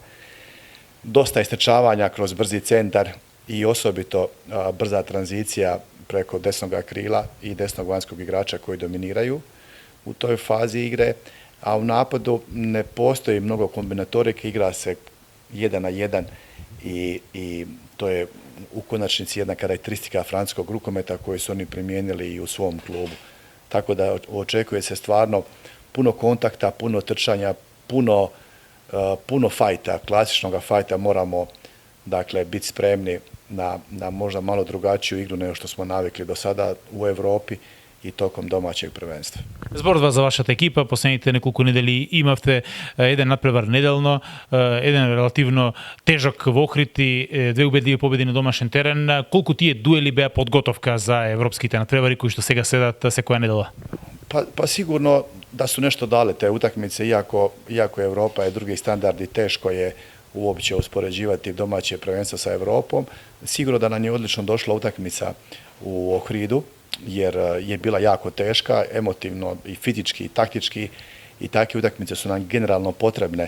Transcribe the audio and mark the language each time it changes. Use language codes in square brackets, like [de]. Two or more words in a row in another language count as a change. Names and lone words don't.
[hr] Dosta istrčavanja kroz brzi centar i osobito brza tranzicija preko desnog krila i desnog vanjskog igrača koji dominiraju u toj fazi igre, a u napadu ne postoji mnogo kombinatorike, igra se 1 na 1 i to je u konačnici jedna karakteristika francuskog rukometa koju su oni primijenili i u svom klubu. Tako da očekuje se stvarno puno kontakta, puno trčanja, puno fajta, klasičnog fajta. Moramo dakle biti spremni na možda malo drugačiju igru nego što smo navikli do sada u Evropi i tokom domaćeg prvenstva. [mk] Зборува за вашата екипа, последните неколку недели имавте еден надпревар неделно, еден релативно тежок во Охрид и две убедливи победи на домашен терен. Колку тие дуели беа подготовка за европските надпревари кои што сега седат секоја недела? [hr] Pa sigurno da su nešto dale te utakmice, iako Europa je drugi standard i teško je uopće uspoređivati domaće prvenstvo sa Europom. Sigurno da nam je odlično došla utakmica u Ohridu, jer je bila jako teška, emotivno i fizički i taktički, i takve utakmice su nam generalno potrebne.